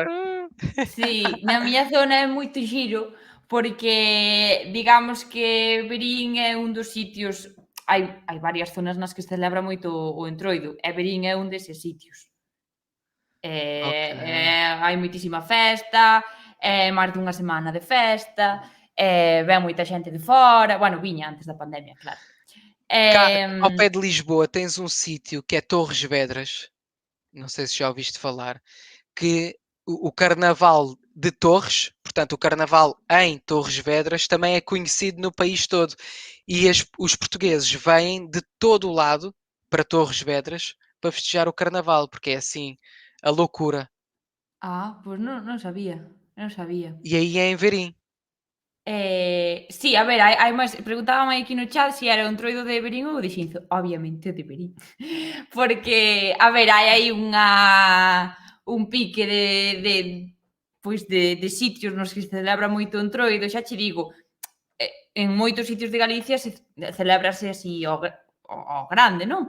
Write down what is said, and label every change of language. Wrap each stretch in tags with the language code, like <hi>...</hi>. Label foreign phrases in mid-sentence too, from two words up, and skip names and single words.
<gl>na miña zona é moito xiro, porque digamos que Verín é un dos sitios, hai varias zonas nas que se celebra moito o Entroido, e Verín é un deses sitios.</gl> <pt>Ok.</pt> <gl>Hai moitísima festa, máis dunha semana de festa, ven moita xente de fora, bueno, viña antes da pandemia, claro.</gl> <pt>Cá, ao pé de Lisboa, tens um sítio que é Torres Vedras. Não sei se já ouviste falar. Que o carnaval de Torres, portanto, o carnaval em Torres Vedras, também é conhecido no país todo. E os portugueses vêm de todo o lado para Torres Vedras para festejar o carnaval, porque é assim a loucura.</pt> <gl>Pois non sabía, non sabía.</gl> <pt>E aí é em Verim.</pt> <gl>Sí, a ver, hai máis, preguntábame aquí no chat se era o Entroido de Verín ou de Xinzo. Obviamente o de Verín. Porque, a ver, hai aí un pique de sitios nos que se celebra moito o Entroido, xa che digo, en moitos sitios de Galicia celébrase así ao grande, non?</gl>